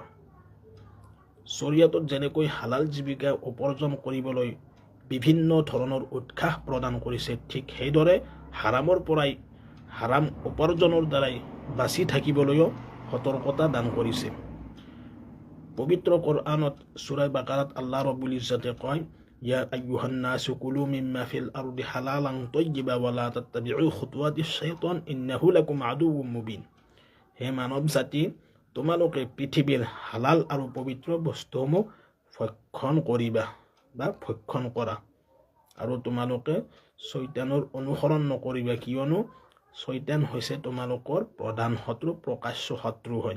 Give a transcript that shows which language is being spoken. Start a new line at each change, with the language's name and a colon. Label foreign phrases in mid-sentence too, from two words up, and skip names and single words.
Assamese: শৰীয়তত যেনেকৈ হালাল জীৱিকা উপাৰ্জন কৰিবলৈ বিভিন্ন ধৰণৰ উৎসাহ প্ৰদান কৰিছে, ঠিক সেইদৰে হাৰামৰ পৰাই হাৰাম উপাৰ্জনৰ দ্বাৰাই বাচি থাকিবলৈও সতৰ্কতা দান কৰিছে। পবিত্ৰ কোৰআনত সূৰা বাকাৰাত আল্লাহ ৰাব্বুল ইজ্জতে কয়,
Arabic: يا أيها الناس كلوا مما في الأرض حلالا طيبا ولا تتبعوا خطوات الشيطان إنه لكم عدو مبين.
Assamese: হে মানৱ জাতি, তোমালোকে পৃথিৱীৰ হালাল আৰু পবিত্ৰ বস্তুসমূহ ভক্ষণ কৰিবা বা ভক্ষণ কৰা, আৰু তোমালোকে শয়তানৰ অনুসৰণ নকৰিবা, কিয়নো শয়তান হৈছে তোমালোকৰ প্ৰধান শত্ৰু, প্ৰকাশ্য শত্ৰু হয়।